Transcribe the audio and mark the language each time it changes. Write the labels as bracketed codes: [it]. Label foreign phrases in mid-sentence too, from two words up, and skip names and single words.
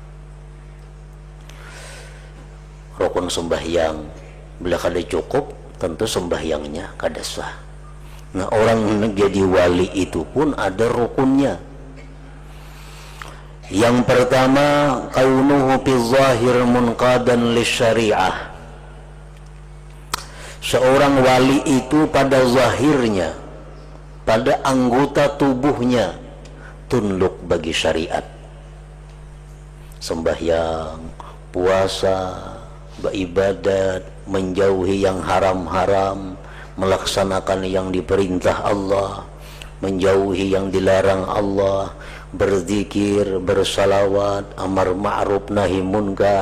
[id] Rukun sembahyang bila kada cukup, tentu sembahyangnya kada sah. Nah, orang jadi wali itu pun ada rukunnya. Yang pertama, [ar] kaunuhu fi zahir munqadan lisyariah. [id] Seorang wali itu pada zahirnya, pada anggota tubuhnya tunduk bagi syariat. Sembahyang, puasa, beribadat, menjauhi yang haram-haram, melaksanakan yang diperintah Allah, menjauhi yang dilarang Allah, berzikir, bersalawat, [ar] amar ma'ruf nahi munkar.